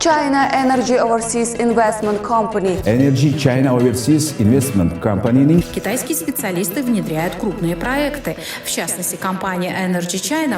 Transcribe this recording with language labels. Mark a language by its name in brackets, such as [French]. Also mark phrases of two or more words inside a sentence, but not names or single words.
[Uzbek] China Energy Overseas Investment Company. Energy China Overseas Investment Company'ning [Russian] Китайские специалисты внедряют крупные проекты. В частности, компания Energy China